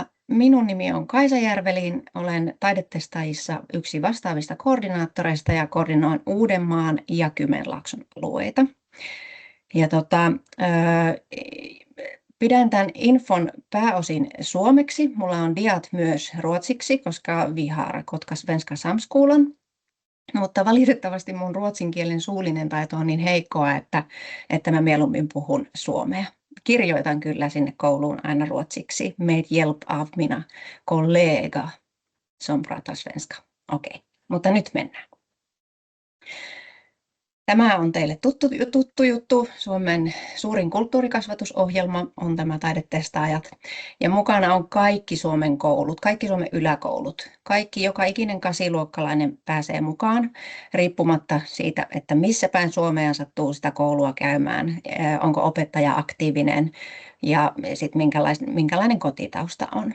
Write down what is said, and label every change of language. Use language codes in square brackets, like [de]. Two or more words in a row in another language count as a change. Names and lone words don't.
[fi] Minun nimi on Kaisa Järvelin. Olen Taidetestaajissa yksi vastaavista koordinaattoreista ja koordinoin Uudenmaan ja Kymenlaakson alueita. Ja pidän tämän infon pääosin suomeksi. Mulla on diat myös ruotsiksi, koska [sv] vi har kotka svenska samskolan. [fi] Mutta valitettavasti mun ruotsin kielen suullinen taito on niin heikkoa, että mä mieluummin puhun suomea. Kirjoitan kyllä sinne kouluun aina ruotsiksi. [sv] Med hjälp av mina kollega som pratar svenska. [fi] Okei, mutta nyt mennään. Tämä on teille tuttu juttu. Suomen suurin kulttuurikasvatusohjelma on tämä Taidetestaajat. Ja mukana on kaikki Suomen koulut, kaikki Suomen yläkoulut. Joka ikinen kasiluokkalainen pääsee mukaan, riippumatta siitä, että missä päin Suomea sattuu sitä koulua käymään, onko opettaja aktiivinen ja sitten minkälainen kotitausta on.